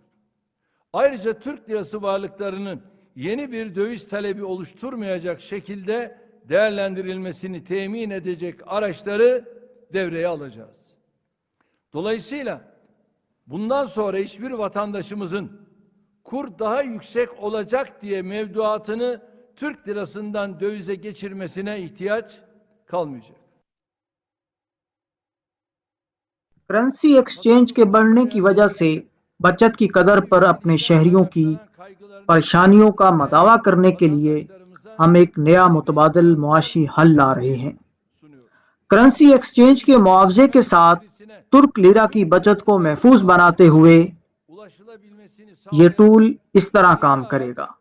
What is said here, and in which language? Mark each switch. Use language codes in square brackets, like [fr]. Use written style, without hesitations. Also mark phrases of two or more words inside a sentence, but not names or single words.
[tr] Ayrıca Türk lirası varlıklarının yeni bir döviz talebi oluşturmayacak şekilde değerlendirilmesini temin edecek araçları devreye alacağız. Dolayısıyla bundan sonra hiçbir vatandaşımızın kur daha yüksek olacak diye mevduatını Türk lirasından dövize geçirmesine ihtiyaç kalmayacak. [en] currency exchange [ur] کے بڑھنے کی وجہ سے بچت کی قدر پر اپنے شہریوں کی پریشانیوں کا مداوا کرنے کے لیے ہم ایک نیا متبادل معاشی حل لا رہے ہیں. [en] currency exchange [ur] کے معاوضے کے ساتھ ترک لیرا کی بچت کو محفوظ بناتے ہوئے یہ ٹول اس طرح کام کرے گا.